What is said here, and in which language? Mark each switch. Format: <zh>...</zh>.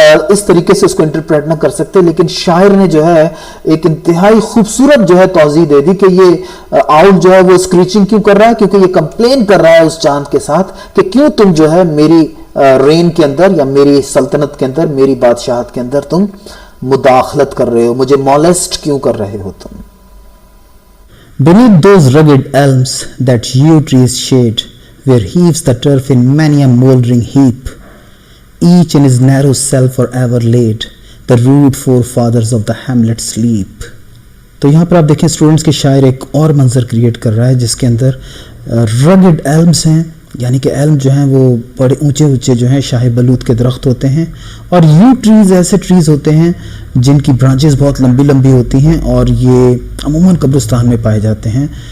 <ur>اس طریقے سے اس کو انٹرپریٹ نہ کر سکتے, لیکن شاعر نے جو ہے ایک انتہائی خوبصورت جو ہے توضیح دے دی کہ یہ آؤل جو ہے وہ اسکریچنگ کیوں کر رہا ہے, کیونکہ یہ کمپلین کر رہا ہے اس چاند کے ساتھ کہ کیوں تم جو ہے میری رین کے اندر یا میری سلطنت کے اندر, میری بادشاہت کے اندر تم مداخلت کر رہے ہو, مجھے مولسٹ کیوں کر رہے ہو تم.</ur> <en>Beneath those rugged elms that yew trees shade, where heaves the turf in many a mouldering heap, each in his narrow cell forever laid, the rude forefathers of the hamlet sleep.</en> <ur>تو یہاں پر آپ دیکھیں students کے شاعر ایک اور منظر create کر رہا ہے جس کے اندر رگڈ ایلمز ہیں, یعنی کہ ایلم جو ہیں وہ بڑے اونچے اونچے جو ہیں شاہ بلوط کے درخت ہوتے ہیں, اور یو ٹریز ایسے ٹریز ہوتے ہیں جن کی برانچز بہت لمبی لمبی ہوتی ہیں, اور یہ عموماً قبرستان میں پائے جاتے ہیں.</ur>